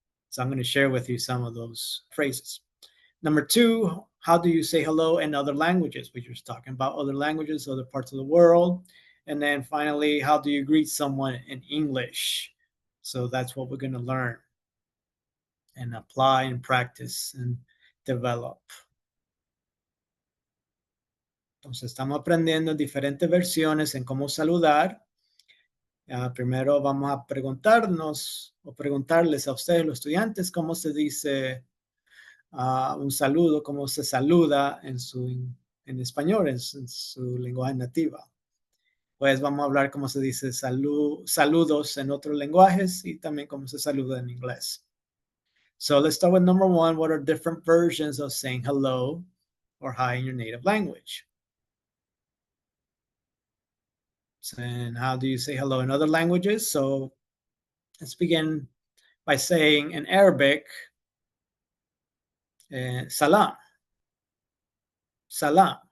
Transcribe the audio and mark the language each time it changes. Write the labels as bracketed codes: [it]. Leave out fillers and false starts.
[en] So I'm going to share with you some of those phrases. Number two, how do you say hello in other languages? We're just talking about other languages, other parts of the world. And then finally, how do you greet someone in English? So that's what we're going to learn and apply and practice and develop. [es] Entonces, estamos aprendiendo diferentes versiones en cómo saludar. Primero vamos a preguntarnos o preguntarles a ustedes, los estudiantes, cómo se dice un saludo, cómo se saluda en español, en su lenguaje nativa. Pues vamos a hablar cómo se dice saludos en otros lenguajes y también cómo se saluda en inglés. [en] So let's start with number one. What are different versions of saying hello or hi in your native language? And how do you say hello in other languages? So let's begin by saying in Arabic, salam, salam.